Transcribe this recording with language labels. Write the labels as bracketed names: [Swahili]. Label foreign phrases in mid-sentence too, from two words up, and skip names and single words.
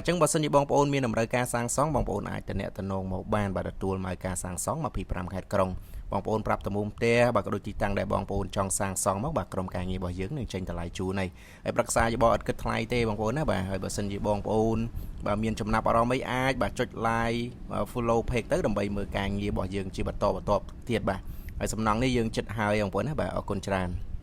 [Khmer] ញ្ចឹងបើសិនជាបងប្អូនមានតម្រូវការសាងសង់បងប្អូនអាចតំណងមកបានបាទទទួលមកការសាងសង់25ខេត្តក្រុងបងប្អូនប្រាប់តមុំផ្ទះបាទក៏ដូចទីតាំងដែលបងប្អូនចង់សាងសង់មកបាទក្រុមការងាររបស់យើងនឹងចេញតម្លៃជូនហើយប្រឹក្សាយោបល់ឥតគិតថ្លៃទេបងប្អូនណាបាទហើយបើសិនជាបងប្អូនបាទមានចំណាប់អារម្មណ៍អីអាចបាទចុច [English] like follow page [Khmer] ទៅដើម្បីមើលការងាររបស់យើងជាបន្តទៀតបាទហើយសំណងនេះយើងចិត្តហើយបងប្អូនណាបាទអរគុណច្រើន